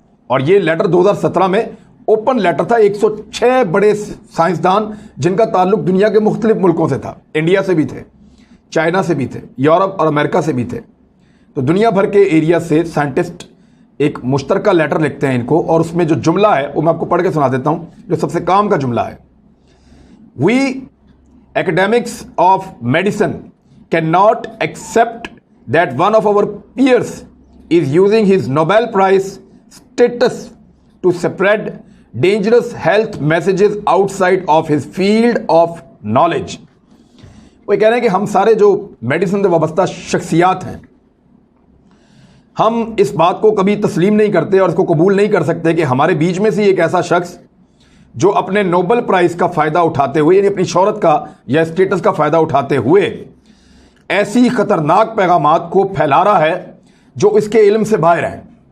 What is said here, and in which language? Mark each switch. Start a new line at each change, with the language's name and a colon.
Hindi: और ये लेटर 2017 में ओपन लेटर था। 106 बड़े साइंसदान जिनका ताल्लुक दुनिया के मुख्तलिफ मुल्कों से था, इंडिया से भी थे, चाइना से भी थे, यूरोप और अमेरिका से भी थे। तो दुनिया भर के एरिया से साइंटिस्ट एक मुश्तरका लेटर लिखते हैं इनको, और उसमें जो जुमला है वो मैं आपको पढ़ के सुना देता हूं, जो सबसे काम का जुमला है।
English: We academics of medicine cannot accept that one of our peers is using his Nobel Prize status to spread dangerous health messages outside of his field of knowledge।
Hindi: वो कह रहे हैं कि हम सारे जो मेडिसिन से वाबस्ता शख्सियात हैं, हम इस बात को कभी तस्लीम नहीं करते और इसको कबूल नहीं कर सकते कि हमारे बीच में से एक ऐसा शख्स जो अपने नोबेल प्राइज का फ़ायदा उठाते हुए, यानी अपनी शोहरत का या स्टेटस का फ़ायदा उठाते हुए ऐसी ख़तरनाक पैगामात को फैला रहा है जो इसके इल्म से बाहर हैं।